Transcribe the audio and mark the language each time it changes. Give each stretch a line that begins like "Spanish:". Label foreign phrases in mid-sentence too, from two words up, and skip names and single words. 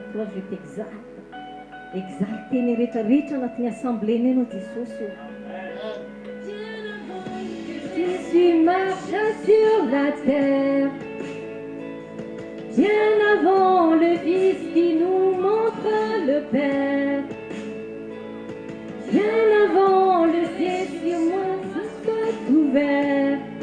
French: je t'exalte.
Malagasy: Exalte ny rehetrarehetra anatin'ny assemblée-ny anao Jesosy io.
French: Jésus marcha sur la terre, bien avant le Fils qui nous montre le Père, bien avant le ciel sur moi se soit ouvert.